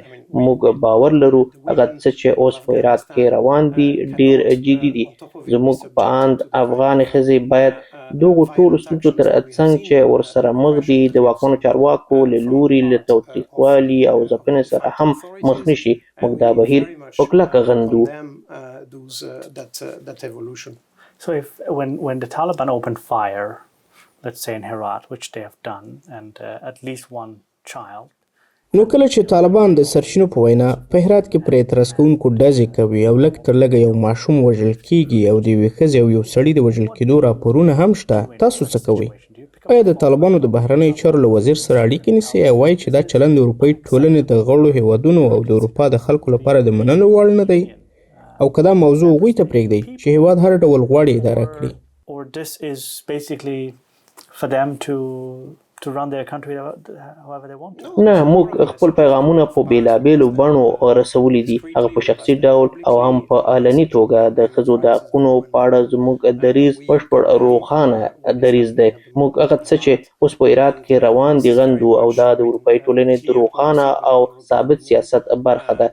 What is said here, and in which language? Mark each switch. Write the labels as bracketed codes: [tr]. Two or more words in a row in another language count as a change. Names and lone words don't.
[ps] موږ باور لرو هغه څه چې اوس په هرات کې روان دي ډېر جدي دي. زموږ په اند افغانې ښځې باید دغو ټولو ستونزو تر څنګ چې ورسره مخ دي د واکمنو چارواکو له لوري له تاوتریخوالي او ځپنې سره هم مخ نه شي. موږ دا بهیر په کلکه غندو. [en] So if when the Taliban opened fire, let's say in Herat, which they have done, and at least one child. [ps] نو کله چې طالبان د سرچینو په وینا په هرات کې پر اعتراض کوونکو ډزې کوي او لږ تر لږه یو ماشوم وژل کیږي او د یوې ښځې او یو سړي د وژل کېدو راپورونه هم شته، تاسو څه کوئ؟ آیا د طالبانو د بهرنیو چارو له وزیر سره اړیکې نیسئ او وایي چې دا چلند د اروپایي ټولنې د غړو هېوادونو او د اروپا د خلکو لپاره د منلو وړ نه دی؟ او که دا موضوع هغوی ته پرېږدئ چې هېواد هر ډول غواړي اداره کړي؟ [en] Or this is basically for them to to run their country however they want to. [ps] نه موږ خپل پیغامونه په بیلابیلو بڼو رسولي دي، هغه په شخصي ډول او هم په علني توګه. د ښځو د حقونو په اړه زموږ دریځ بشپړ روښانه دریځ دی. موږ هغه څه چې اوس په هرات کې روان دي غندو، او دا د اروپایي ټولنې د روښانه او ثابت سیاست برخه ده.